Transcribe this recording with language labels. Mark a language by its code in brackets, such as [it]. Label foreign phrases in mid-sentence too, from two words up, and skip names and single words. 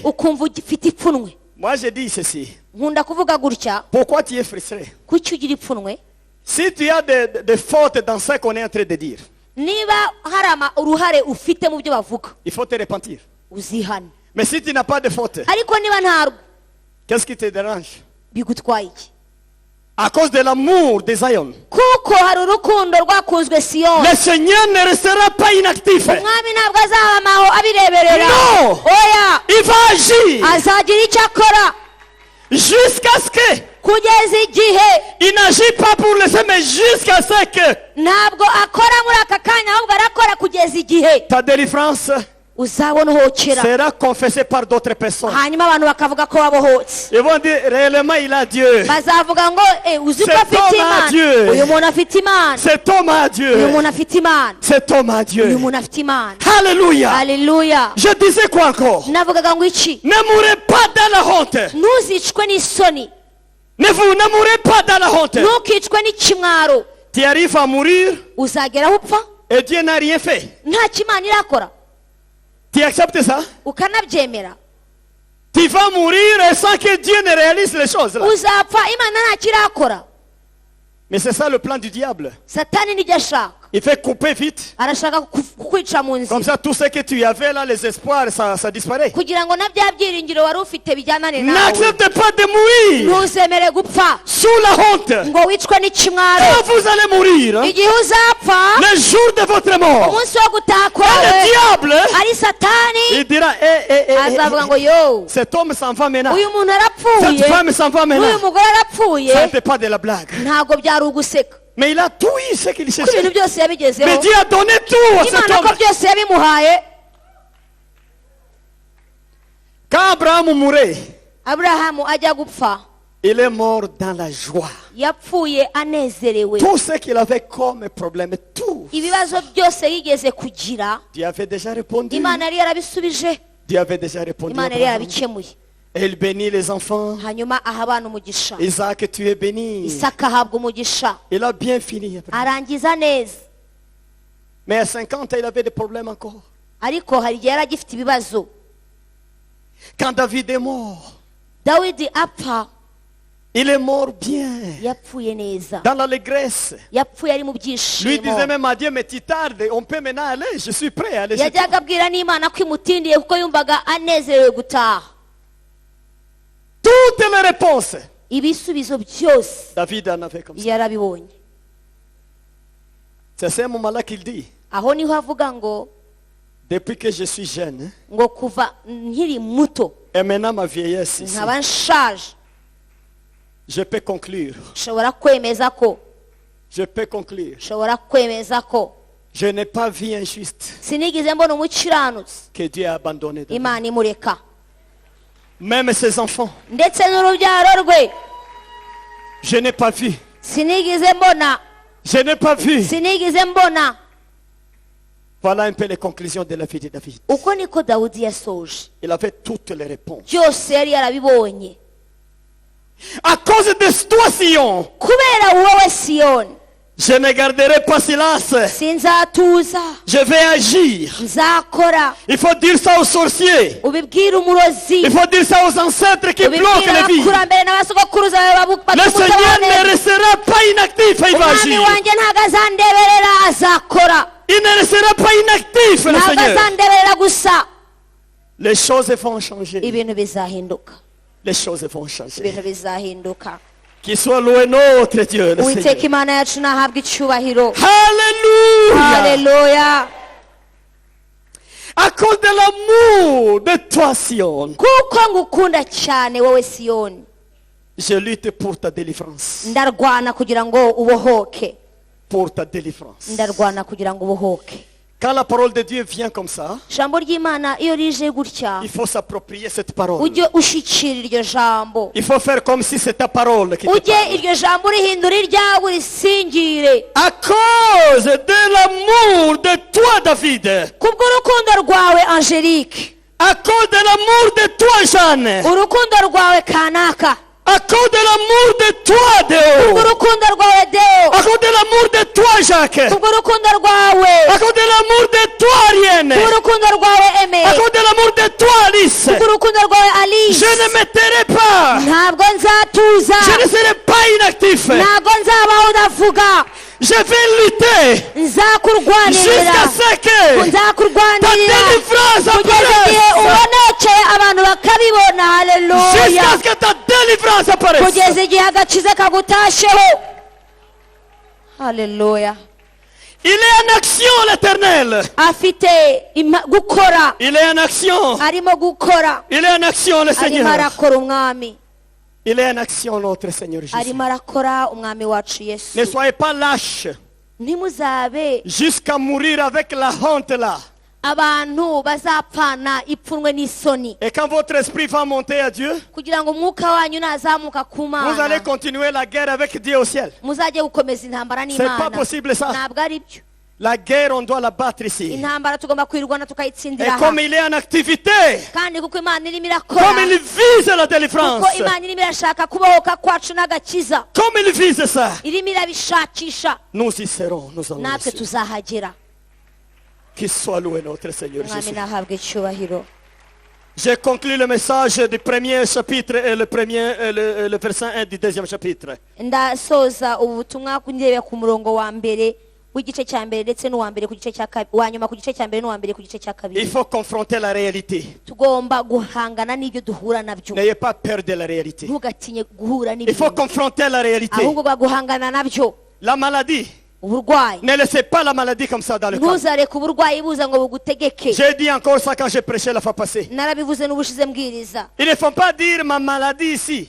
[rw] ukumva ufite ipfunwe. [fr] Moi je dis ceci. [rw] Nkunda kuvuga gutya. [fr] Pourquoi tu es frustré? [rw] Kuki ugira ipfunwe? [fr] Si tu as des fautes dans ce qu'on est en train de dire, [rw] niba harama uruhare ufite mu byo bavuga, [fr] il faut te repentir. [rw] uzihane. [fr] Mais si tu n'as pas de faute, [rw] ariko niba ntarwo, [fr] qu'est-ce qui te dérange? [rw] bigutwaye iki? [fr] À cause de l'amour de Zion. [rw] kuko hari urukundo rwakunzwe Siyoni. [fr] Le Seigneur ne restera pas inactif. [rw] Umwami ntabwo azabamaho abireberera. [fr] Non. [rw] Oya, [fr] Il va agir [rw] azagira icyo akora [fr] jusqu'à ce que [rw] kugeza igihe. [fr] il n'agit pas pour laisser, mais jusqu'à ce que [rw] Ntabwo akora muri aka kanya, ahubwo arakora kugeza igihe [fr] ta délivrance [rw] uzabona uhokera, [fr] sera confessée par d'autres personnes. [rw] hanyuma abantu bakavuga ko wabohotse. [fr] Ils vont dire réellement il a Dieu. [rw] Bazavuga ngo uzi ko [fr] Cet [rw] afite [fr] homme a [rw] imana, [fr] Dieu. [rw] uyu muntu afite imana, [fr] Cet homme a [rw] uyu [fr] Dieu. [rw] muntu afite imana, [fr] Cet homme a [rw] uyu [fr] Dieu. [rw] muntu afite imana. [fr] Alléluia. [rw] Haleluya. [fr] Je disais quoi encore? [rw] Navugaga ngo iki? [fr] Ne mourrez pas dans la honte. [rw] Ntuzicwe n'isoni, [fr] Ne mourrez pas dans la honte. [rw] ntukicwe n'ikimwaro. [fr] Tu arrives à mourir [rw] Uzageraho upfa [fr] et Dieu n'a rien fait. [rw] nta kimana irakora, [fr] Tu acceptes ça? [rw] ukanabyemera. [fr] Tu vas mourir et sans que Dieu ne réalise les choses là. [rw] Uzapfa imana nta kirakora. [fr] Mais c'est ça le plan du diable. [rw] Satani nijya ashaka, [fr] Il fait couper vite. [rw] arashaka kukwica mu [fr] Comme [rw] nzira, [fr] ça, tout ce que tu avais là, les espoirs, ça disparaît. [rw] kugira ngo na bya byiringiro wari ufite bijyanane nawe. [fr] N'acceptez pas de mourir [rw] Ntuzemere gupfa [fr] sous la honte. [rw] ngo wicwe n'ikimwaro. [fr] Quand vous allez mourir, [rw] Igihe uzapfa, [fr] le jour de votre mort, [rw] umunsi wo gutaha [fr] le [rw] kwawe, [fr] diable, [rw] ari Satani [fr] il dira, [rw] azavuga ngo yo, [fr] cet homme s'en va maintenant. [rw] uyu muntu [fr] Cette [rw] arapfuye, [fr] femme s'en va [rw] n'uyu [fr] maintenant. [rw] mugore arapfuye. [fr] Ça n'était pas de la blague. [rw] Ntabwo byari uguseka, [fr] Mais il a tout eu ce qu'il [rw] ko [fr] cherchait. [rw] ibintu byose yabigezeho. [fr] Mais Dieu a donné tout à cet [rw] Imana ko [fr] homme. [rw] byose yabimuhaye. [fr] Quand Abraham mourait, [rw] Aburahamu ajya gupfa, [fr] il est mort dans la joie. [rw] yapfuye anezerewe. [fr] Tout ce qu'il avait comme problème, tout, [rw] Ibibazo byose yigeze kugira, [fr] Dieu avait déjà répondu. [rw] Imana yari yarabisubije, [fr] Dieu avait déjà répondu. [rw] Imana yari [fr] Abraham. [rw] yarabikemuye. [fr] Et il bénit les enfants. [rw] Hanyuma aha abana umugisha, [fr] Isaac, tu es béni. [rw] Isaka ahabwa umugisha, [fr] Il a bien fini. Abraham. [rw] arangiza neza. [fr] Mais à 50 ans, il avait des problèmes encore. [rw] Ariko hari igihe yari agifite ibibazo. [fr] Quand David est mort, [rw] Dawidi apfa, [fr] il est mort bien. [rw] yapfuye neza, [fr] Dans l'allégresse. [rw] yapfuye ari mu [fr] Lui [rw] byishimo. [fr] disait même à Dieu, mais tu tardes, on peut maintenant aller, je suis prêt à aller. chez toi. [rw] Yajyaga abwira n'Imana ko imutindiye kuko yumvaga anezerewe gutaha. [fr] Toutes les réponses, [rw] Ibisubizo byose [fr] David en avait comme ça. [rw] yarabibonye. [fr] C'est à ce moment-là qu'il dit, [rw] Aho niho avuga ngo [fr] depuis que je suis jeune, [rw] ngo kuva nkiri muto [fr] et maintenant ma vieillesse ici, [rw] nkaba nshaje, [fr] je peux conclure, [rw] nshobora kwemeza ko [fr] je n'ai pas vu injuste [rw] sinigeze mbona umukiranutsi [fr] que Dieu a abandonné. David. [rw] Imana imureka, [fr] Même ses enfants, [rw] ndetse n'urubyaro rwe [fr] je n'ai pas vu. [rw] sinigeze mbona, [fr] Je n'ai pas vu. [rw] sinigeze mbona. [fr] Voilà un peu les conclusions de la vie de David. [rw] Uko niko Dawudi yasoje, [fr] Il avait toutes les réponses. [rw] byose yari yarabibonye. [fr] À cause de toi, Sion, [rw] Kubera wowe Siyoni, [fr] je ne garderai pas silence. [rw] sinzatuza, [fr] Je vais agir. [rw] nzakora. [fr] Il faut dire ça aux sorciers. [rw] Ubibwire umurozi, [fr] Il faut dire ça aux ancêtres qui bloquent [rw] ubibwire [fr] les vies. [rw] abakurambere n'abasogokuruza [fr] Le Seigneur ne restera pas inactif, il va [rw] umwami [fr] agir. [rw] wanjye ntabwo azandeberera, azakora. [fr] Il ne restera pas inactif, le [rw] Ntabwo [fr] Seigneur. [rw] azandeberera gusa. [fr] Les choses vont changer. [rw] Ibintu bizahinduka, [fr] Les choses vont changer. [rw] ibintu bizahinduka. [fr] Qu'il soit loué notre Dieu, le [rw] Uwiteka [fr] Seigneur. [rw] Imana yacu nahabwa icyubahiro. [fr] Alléluia. [rw] Haleluya. [fr] À cause de l'amour de toi, Sion, [rw] Kuko ngukunda cyane wowe Siyoni, [fr] je lutte pour ta délivrance. [rw] ndarwana kugira ngo ubohoke, [fr] Pour ta délivrance. [rw] ndarwana kugira ngo ubohoke. [fr] Quand la parole de Dieu vient comme ça, [rw] Ijambo ry'Imana iyo rije gutya, [fr] il faut s'approprier cette parole. [rw] ujye ushyikira iryo jambo, [fr] Il faut faire comme si c'était ta parole qui te [rw] ujye [fr] parle. [rw] iryo jambo urihindura iryawe urisingire. [fr] À cause de l'amour de toi, David. [rw] Kubw'urukundo rwawe Angelique, [fr] À cause de l'amour de toi, Jeanne. [rw] urukundo rwawe Kanaka, [fr] À cause de l'amour de toi, Déo. [rw] kubw'urukundo rwawe Deo, [fr] À cause de l'amour de toi, Jacques. [rw] kubw'urukundo rwawe, [fr] À cause de l'amour de toi, Ariane. [rw] kubw'urukundo rwawe Aime, [fr] À cause de l'amour de toi, Alice. [rw] kubw'urukundo rwawe Alice, [fr] Je ne me tairai pas. [rw] ntabwo nzatuza, [fr] Je ne serai pas inactif. [rw] ntabwo nzabaho udavuga, [fr] Je vais lutter [rw] nzakurwanirira, [fr] jusqu'à ce que ta [rw] nzakurwanirira [fr] délivrance [rw] kugeza igihe [fr] apparaisse. [rw] ubonekeye abantu bakabibona. Haleluya. [fr] Jusqu'à ce que ta délivrance délivrance apparaisse. [rw] kugeza igihe agakiza kagutasheho. Haleluya. [fr] Il est en action, l'Éternel. [rw] Afite gukora, [fr] Il est en action. [rw] arimo gukora, [fr] Il est en action, le [rw] arimo [fr] Seigneur. [rw] arakora umwami, [fr] Il est en action, notre Seigneur Jésus. [rw] arimo arakora umwami wacu Yesu. [fr] Ne soyez pas lâches [rw] Ntimuzabe [fr] jusqu'à mourir avec la honte là. [rw] abantu bazapfana ipfunwe n'isoni, [fr] Et quand votre esprit va monter à Dieu, [rw] kugira ngo umwuka wanyu nazamuka ku [fr] vous allez [rw] Mana [fr] continuer la guerre avec Dieu au ciel. [rw] muzajye gukomeza intambara [fr] C'est pas [rw] n'Imana. [fr] possible ça. [rw] Ntabwo ari byo. [fr] La guerre, on doit la battre ici. [rw] Intambara tugomba kwirwana [fr] Et [rw] tukayitsindira aha. [fr] comme il est en activité, [rw] Kandi kuko Imana irimo [fr] comme [rw] irakora, [fr] il vise la délivrance, [rw] kuko Imana irimo irashaka kubohoka kwacu n'agakiza, [fr] comme il vise ça, [rw] irimo irabishakisha, [fr] nous y serons, nous allons [rw] natwe [fr] y [rw] tuzahagera. [fr] Qu'il soit loué notre Seigneur [rw] Umwami [fr] Jésus. [rw] nahabwe icyubahiro. [fr] J'ai conclu le message du premier chapitre et le verset 1 du deuxième chapitre. [rw] Ndasoza ubu butumwa ndebe ku murongo wa mbere w'igice cya mbere ndetse n'uwa mbere ku gice cya kabiri, wa nyuma ku gice cya mbere n'uwa mbere ku gice cya [fr] Il [rw] kabiri. [fr] faut confronter la réalité. [rw] Tugomba guhangana n'ibyo duhura nabyo. [fr] N'ayez pas peur de la réalité. [rw] Ntugatinye guhura [fr] Il faut [rw] n'ibintu, [fr] confronter la réalité. [rw] ahubwo guhangana nabyo. [fr] La maladie, [rw] Uburwayi, [fr] ne laissez pas la maladie comme ça dans le corps. [rw] ntuzareke uburwayi buza ngo bugutegeke. [fr] J'ai dit encore ça quand j'ai prêché la fois passée. [rw] Narabivuze n'ubushize mbwiriza. [fr] Il ne faut pas dire ma maladie ici.